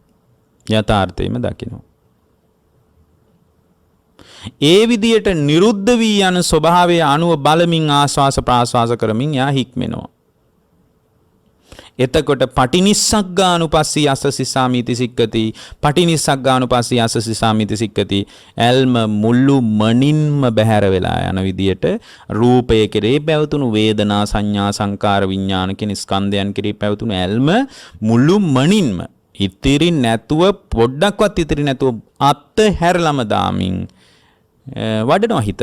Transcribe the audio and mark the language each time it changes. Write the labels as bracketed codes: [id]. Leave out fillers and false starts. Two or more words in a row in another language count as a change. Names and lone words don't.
[si] ඒ විදියට නිරුද්ධ වී යන ස්වභාවය අනුව බලමින් ආස්වාස ප්‍රාස්වාස කරමින් යා හික්මෙනවා. [pi] එතකොට පටිනිස්සග්ගානුපස්සී යස්ස සිස්සාමීති සික්කති. පටිනිස්සග්ගානුපස්සී යස්ස සිස්සාමීති සික්කති. [si] ඇල්ම මුළු මනින්ම බැහැර වෙලා යන විදියට රූපය කෙරේ පැවතුණු වේදනා සංඥා සංකාර විඥාන කියන ස්කන්ධයන් කෙරේ පැවතුණු ඇල්ම මුළු මනින්ම ඉතිරි නැතුව පොඩ්ඩක්වත් ඉතිරි නැතුව අත් හැරලම දාමින් වඩනවා හිත.